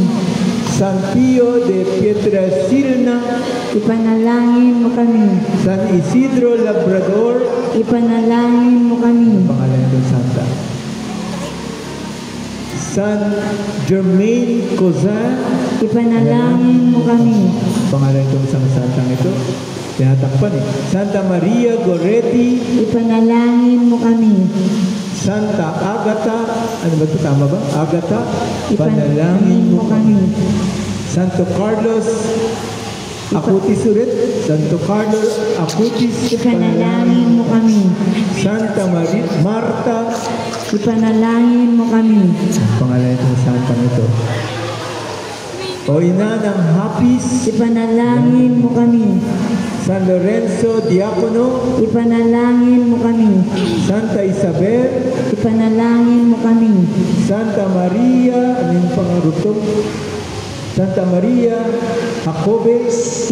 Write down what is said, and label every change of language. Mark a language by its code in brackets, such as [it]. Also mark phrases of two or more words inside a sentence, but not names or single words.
[tl] San Pio de Pietrelcina, Ipanalangin mo kami. San Isidro Labrador, Ipanalangin mo kami. pangalan ng Santa. San Germain Cozan, Ipanalangin mo kami. pangalan ng isang santang ito. Tinatakpan eh. Santa Maria Goretti, Ipanalangin mo kami. Santa Agata, ano ba ito? Tama ba? Agata, panalangin Ipanalangin mo mo kami. kami. Santo Carlos Acutis ulit. Santo Carlos Acutis, Ipanalangin mo kami. Santa Maria Marta, Ipanalangin mo kami. ang pangalan ng santang ito. O ina ng Hapis, Ipanalangin mo kami. San Lorenzo Diacono, Ipanalangin mo kami. Santa Isabel, Ipanalangin mo kami. Santa Maria, ano yung pangaruto? Santa Maria Jacobes,